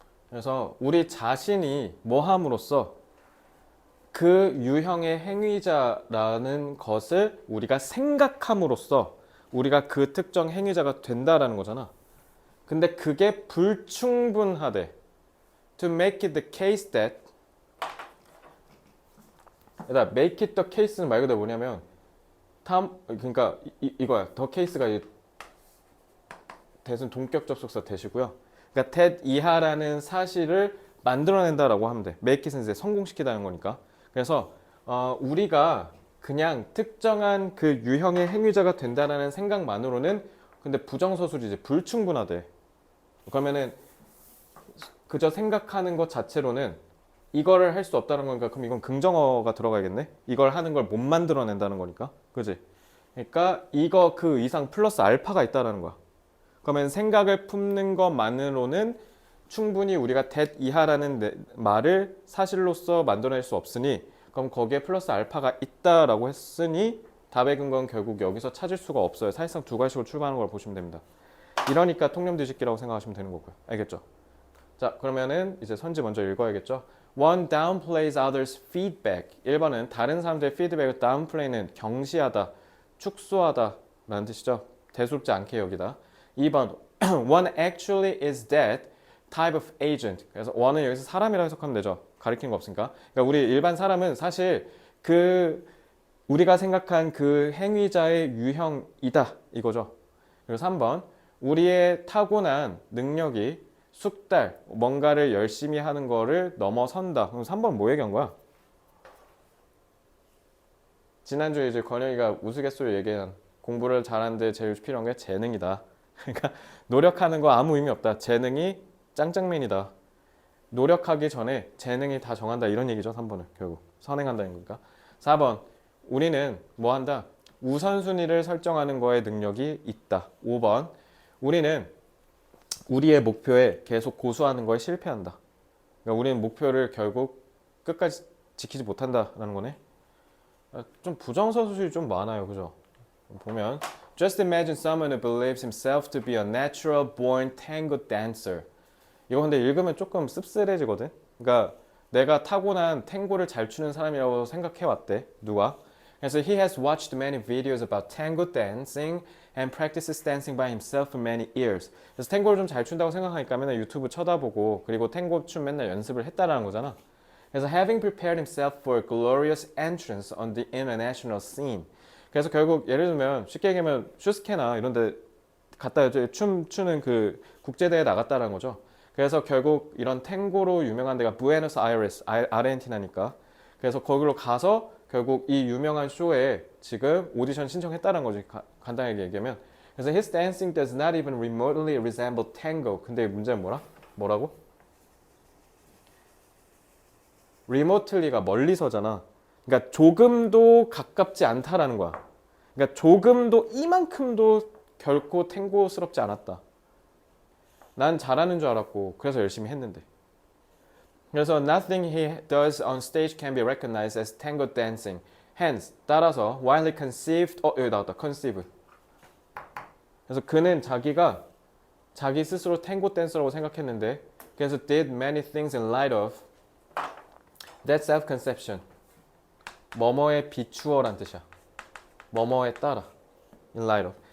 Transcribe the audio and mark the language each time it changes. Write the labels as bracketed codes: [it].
[ko] 그래서 우리 자신이 뭐 함으로써 그 유형의 행위자라는 것을 우리가 생각함으로써 우리가 그 특정 행위자가 된다라는 거잖아. 근데 그게 불충분하대. [en] To make it the case that make it the case는 [ko] 말 그대로 뭐냐면 그러니까 이거야. the case가 that은 동격 접속사 that이고요. 그러니까 that 이하라는 사실을 만들어낸다라고 하면 돼. make it은 이제 성공시키다는 거니까. 그래서 우리가 그냥 특정한 그 유형의 행위자가 된다라는 생각만으로는 근데 부정서술이지 불충분하대. 그러면은 그저 생각하는 것 자체로는 이거를 할 수 없다는 거니까 그럼 이건 긍정어가 들어가야겠네. 이걸 하는 걸 못 만들어낸다는 거니까. 그지? 그러니까 이거 그 이상 플러스 알파가 있다는 거야. 그러면 생각을 품는 것만으로는 충분히 우리가 that 이하라는 말을 사실로서 만들어낼 수 없으니 그럼 거기에 플러스 알파가 있다라고 했으니 답의 근거는 결국 여기서 찾을 수가 없어요. 사실상 두 가지로 출발하는 걸 보시면 됩니다. 이러니까 통념 뒤집기라고 생각하시면 되는 거고요. 알겠죠? 자, 그러면은 이제 선지 먼저 읽어야겠죠? [en] One downplays others' feedback. [ko] 1번은 다른 사람들의 피드백을 downplay는 경시하다, 축소하다 라는 뜻이죠. 대수롭지 않게 여기다. [en] 2번 One actually is that type of agent. [ko] 그래서 one은 여기서 사람이라고 해석하면 되죠. 가리키는 거 없으니까. 그러니까 우리 일반 사람은 사실 그 우리가 생각한 그 행위자의 유형이다 이거죠. 그리고 3번 우리의 타고난 능력이 숙달, 뭔가를 열심히 하는 거를 넘어선다. 그럼 3번 뭐 얘기한 거야? 지난주에 이제 건영이가 우스갯소리 얘기한 공부를 잘하는데 제일 필요한 게 재능이다. 그러니까 노력하는 거 아무 의미 없다. 재능이 짱짱맨이다. 노력하기 전에 재능이 다 정한다. 이런 얘기죠. 3번은 결국 선행한다는 거니까. 4번 우리는 뭐 한다? 우선순위를 설정하는 거에 능력이 있다. 5번 우리는 우리의 목표에 계속 고수하는 거에 실패한다. 그러니까 우리는 목표를 결국 끝까지 지키지 못한다라는 거네. 좀 부정서술이 좀 많아요. 그죠? [en] 보면 Just imagine someone who believes himself to be a natural born tango dancer. [ko] 이거 근데 읽으면 조금 씁쓸해지거든. 그러니까 내가 타고난 탱고를 잘 추는 사람이라고 생각해 왔대. 누가? [en] 그래서 he has watched many videos about tango dancing and practices dancing by himself for many years. [ko] 그래서 탱고를 좀 잘 춘다고 생각하니까 맨날 유튜브 쳐다보고 그리고 탱고 춤 맨날 연습을 했다라는 거잖아. [en] 그래서 having prepared himself for a glorious entrance on the international scene. [ko] 그래서 결국 예를 들면 쉽게 얘기하면 슈스케나 이런 데 갔다 춤 추는 그 국제대회에 나갔다라는 거죠. 그래서 결국 이런 탱고로 유명한 데가 부에노스아이레스, 아르헨티나니까. 그래서 거기로 가서 결국 이 유명한 쇼에 지금 오디션 신청했다는 거지. 간단하게 얘기하면. [en] 그래서 his dancing does not even remotely resemble tango. [ko] 근데 문제는 뭐라고? remotely가 멀리서잖아. 그러니까 조금도 가깝지 않다라는 거야. 그러니까 조금도 이만큼도 결코 탱고스럽지 않았다. 난 잘하는 줄 알았고 그래서 열심히 했는데. [en] 그래서 nothing he does on stage can be recognized as tango dancing. Hence, 따라서 while he conceived, [ko] 여기 나왔다. [en] conceive. [ko] 그래서 그는 자기 스스로 탱고 댄서라고 생각했는데 그래서 [en] did many things in light of that self-conception. [ko] 뭐뭐에 비추어란 뜻이야. 뭐뭐에 따라. [en] in light of.